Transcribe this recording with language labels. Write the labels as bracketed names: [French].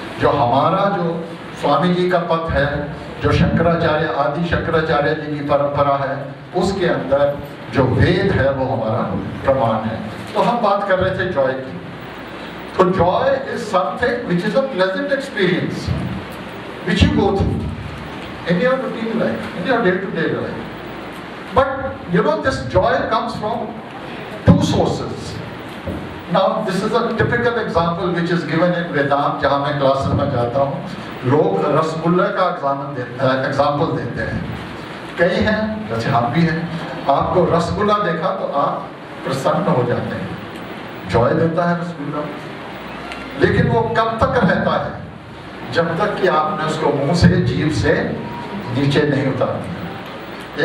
[Hindi] जो हमारा जो स्वामी जी का पंथ है, जो शंकराचार्य आदि शंकराचार्य जी की परंपरा है, उसके अंदर जो वेद है वो हमारा प्रमाण है। तो हम बात कर रहे थे जॉय की। [English] तो joy is something which is a pleasant experience which you go through in your routine life, in your day-to-day life. But you know, this joy comes from 2 sources. Now, this is a typical example which is given in Vedant, [Hindi] जहाँ मैं classes में जाता हूँ। लोग रसगुल्ला का example देते हैं। कई हैं, जैसे हम भी हैं, आपको रसगुल्ला देखा तो आप प्रसन्न हो जाते हैं। जॉय देता है रसगुल्ला, लेकिन वो कब तक रहता है? जब तक कि आपने उसको मुंह से, जीभ से नीचे नहीं उतार दिया।